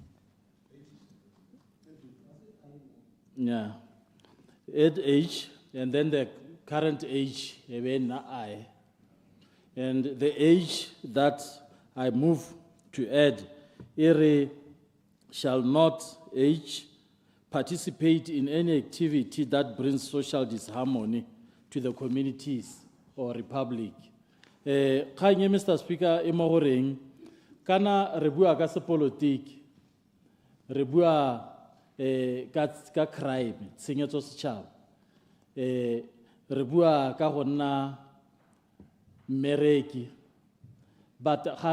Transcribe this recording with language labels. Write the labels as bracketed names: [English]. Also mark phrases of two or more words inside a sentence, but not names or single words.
[English] age and then the current age and the age that I move to add shall not age participate in any activity that brings social disharmony to the communities or republic. Mr. Speaker, [Tswana] kana re bua ka sepolotiki re bua ka crime tshenyetso setšhaba re bua ka go nna mmereki but ga